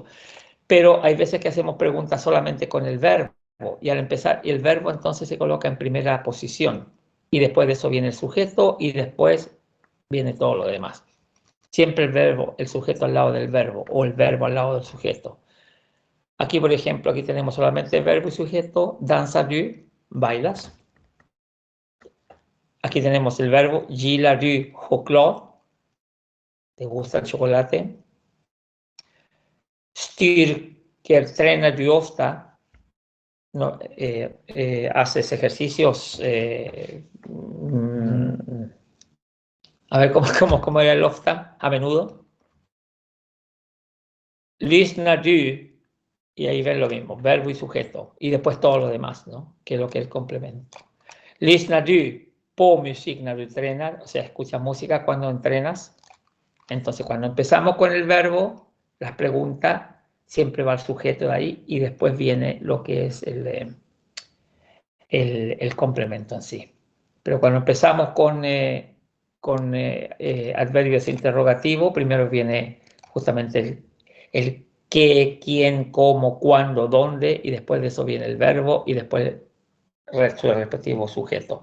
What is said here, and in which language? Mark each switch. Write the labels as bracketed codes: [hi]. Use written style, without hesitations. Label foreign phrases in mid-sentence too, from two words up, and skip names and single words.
[es] Pero hay veces que hacemos preguntas solamente con el verbo y al empezar, el verbo entonces se coloca en primera posición y después de eso viene el sujeto y después viene todo lo demás. Siempre el verbo, el sujeto al lado del verbo o el verbo al lado del sujeto. Aquí, por ejemplo, aquí tenemos solamente verbo y sujeto. [sv] Danza du, [es] bailas. Aquí tenemos el verbo [sv] gillar du choklad. [es] ¿Te gusta el chocolate? [sv] Styrker tränar du ofta. [es] No, haces ejercicios. A ver, ¿cómo era el ofta? A menudo. [sv] Lyssnar du. [es] Y ahí ven lo mismo, verbo y sujeto. Y después todo lo demás, ¿no? Que es lo que es el complemento. [sv] Lyssnar du på musik när du tränar, [es] o sea, escuchas música cuando entrenas. Entonces, cuando empezamos con el verbo, las preguntas, siempre va el sujeto de ahí y después viene lo que es el complemento en sí. Pero cuando empezamos con adverbios interrogativos, primero viene justamente el qué, quién, cómo, cuándo, dónde, y después de eso viene el verbo y después su respectivo sujeto.